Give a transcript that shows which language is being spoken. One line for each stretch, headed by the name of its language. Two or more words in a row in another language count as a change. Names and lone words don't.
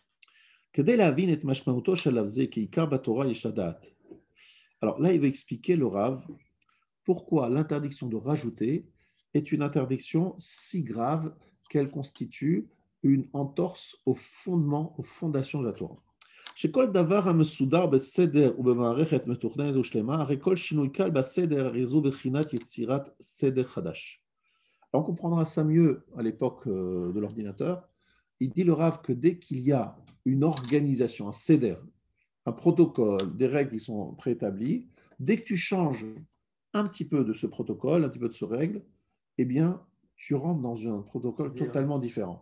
French: Alors là, il va expliquer le Rav pourquoi l'interdiction de rajouter est une interdiction si grave qu'elle constitue une entorse au fondement, aux fondations de la Torah.
Hebrew: שכל דבר המסודר בסדר ובמערכת מתוכננת ושלמה, הרי כל שינוי קל בסדר הרי זו בחינת יצירת סדר חדש.
French: On comprendra ça mieux à l'époque de l'ordinateur. Il dit le Rav que dès qu'il y a une organisation, un seder, un protocole, des règles qui sont préétablies, dès que tu changes un petit peu de ce protocole, un petit peu de ce règle, eh bien, tu rentres dans un protocole totalement différent.